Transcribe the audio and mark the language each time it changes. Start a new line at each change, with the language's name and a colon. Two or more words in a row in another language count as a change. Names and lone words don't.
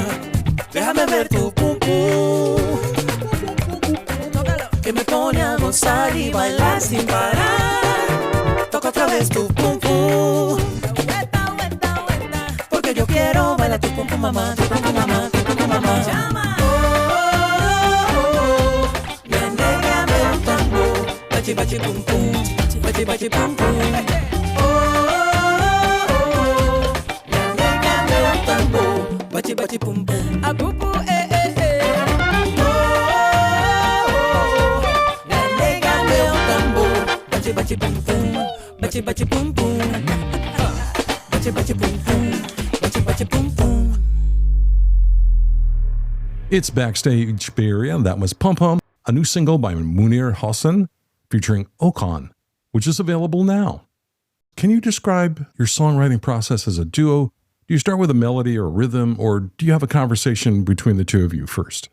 Spanish: Déjame ver tu pum pum, que me pone a gozar y bailar sin parar. Toca otra vez tu pum pum, porque yo quiero bailar mamá, tipo tu mamá, tipo tu mamá. Llama. La negra me un tambor. Bachi, bachi, pum, pum. Bachi, bachi, pum, pum. La negra me un tambor. Bachi, bachi, pum, pum. A pupu, La negra me un tambor. Bachi, bachi, pum, pum. Bachi, bachi, pum, pum. Bachi, bachi, pum, pum. Bachi, bachi, pum, pum.
English: It's Backstage Bay Area, and that was PomPom, a new single by Munir Hossn featuring OKAN, which is available now. Can you describe your songwriting process as a duo? Do you start with a melody or a rhythm, or do you have a conversation between the two of you first?